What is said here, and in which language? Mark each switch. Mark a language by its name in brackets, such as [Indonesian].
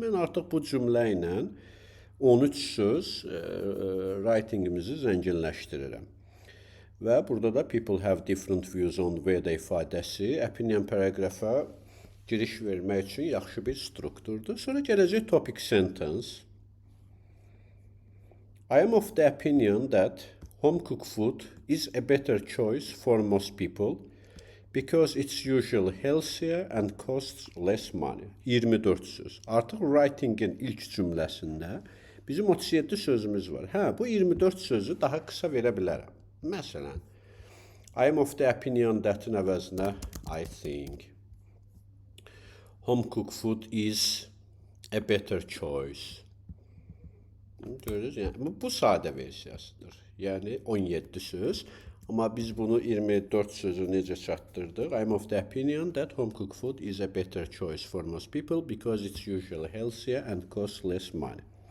[Azerbaijani] Mən artıq bu cümlə ilə 13 söz writing-imizi zənginləşdirirəm. Və burada da [English] people have different views on whether [Azerbaijani] ifadəsi opinion paragrafa giriş vermək üçün yaxşı bir strukturdur. Sonra gələcək topic sentence. [English] I am of the opinion that home-cooked food is a better choice for most people because it's usually healthier and costs less money. [Azerbaijani] 24 söz. Artıq writing-in ilk cümləsində bizim 37 sözümüz var. Bu 24 sözü daha qısa verə bilərəm. Məsələn, [English] I am of the opinion that- [Azerbaijani] in əvəzinə [English] I think. Home-cooked food is a better choice. [Azerbaijani] Görürüz, yəni bu sadə versiyasıdır. Yəni 17 söz. Amma biz bunu 24 sözü necə çatdırdıq? [English] I'm of the opinion that home-cooked food is a better choice for most people because it's usually healthier and costs less money.